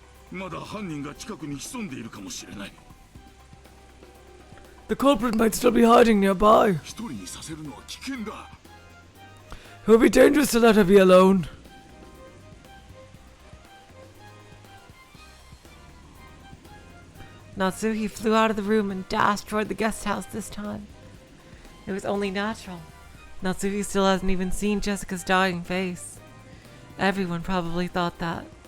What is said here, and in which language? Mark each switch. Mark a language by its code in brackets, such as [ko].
[ja] まだ犯人が近くに潜んでいるかもしれない。 [en] The culprit might still be hiding nearby. [ja] 一人にさせるのは危険だ。 [en] It would be dangerous to let her be alone. Natsuhi flew out of the room and dashed toward the guest house this time. It was only natural. Natsuhi still hasn't even seen Jessica's dying face. Everyone probably thought that.